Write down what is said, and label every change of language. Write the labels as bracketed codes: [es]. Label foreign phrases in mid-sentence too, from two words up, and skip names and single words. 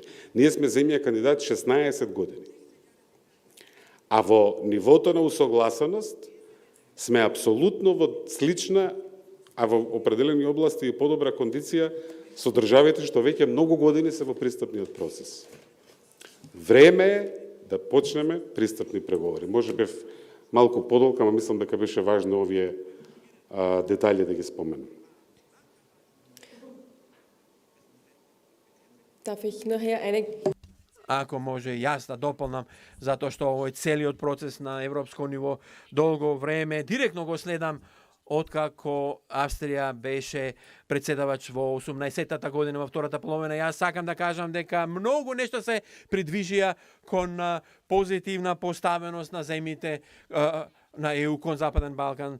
[mk] Ние сме земја кандидат 16 години. А во нивото на усогласеност сме апсолутно во слична, а во определени области и подобра кондиција со државите што веќе многу години се во пристапниот процес. Време е да почнеме пристапни преговори. Може би малку подолга, ама мислам дека беше важно овие детали да ги споменам. [de] Darf ich nachher eine... [mk] Ако може јас да дополнам, затоа што овој целиот процес на европско ниво долго време директно го следам откако Австрија беше председавач во 18-та година во втората половина. Јас сакам да кажам дека многу нешто се придвижија кон позитивна поставеност на земјите на ЕУ кон Западен Балкан.